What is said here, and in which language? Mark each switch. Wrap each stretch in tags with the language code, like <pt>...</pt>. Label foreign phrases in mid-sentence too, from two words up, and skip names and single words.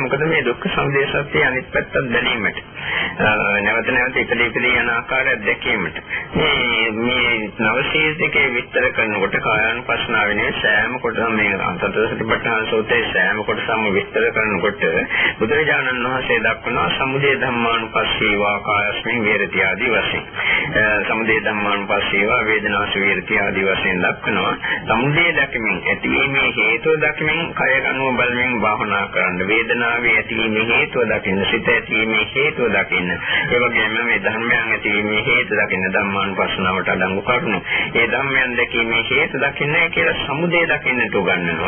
<si>මොකද මේ දුක්ඛ සමුදය සත්‍ය අනිත් පැත්තත් දැනීමට. නැවත නැවත ඉපදී යන ආකාරය දැකීමට. මේ නවසීතිකේ විස්තර කරනකොට කායानुපස්සනාවේ සෑම කොටසම මේ සතරසතිපට්ඨාන සූත්‍රයේ සෑම කොටසම විස්තර කරනකොට බුදුරජාණන් වහන්සේ දක්වනවා</si> <pi>සමුදය ධම්මානුපස්සීවා කායස්මින් විහෙරති</pi> <si>ආදී වශයෙන්.</si> <pi>සමුදය ධම්මානුපස්සීවා වේදනාසු විහෙරති</pi> <si>ආදී වශයෙන් දක්වනවා. සමුදය දැකීමෙන් ඇතිවීමේ හේතුව දකිමින් කය කනුව බලමින් භාවනා කරන්න. වේදනාවේ ඇතිවීමේ හේතුව දකින්න, සිත ඇතිවීමේ හේතුව දකින්න. ඒ වගේම මේ ධර්මයන් ඇතිවීමේ හේතුව දකින්න ධම්මානුපස්සනාවට අඩංගු කරනවා. ඒ ධර්මයන් දැකීමේ හේතුව දකින්න කියලා සමුදය දකින්නට උගන්වනවා.</si>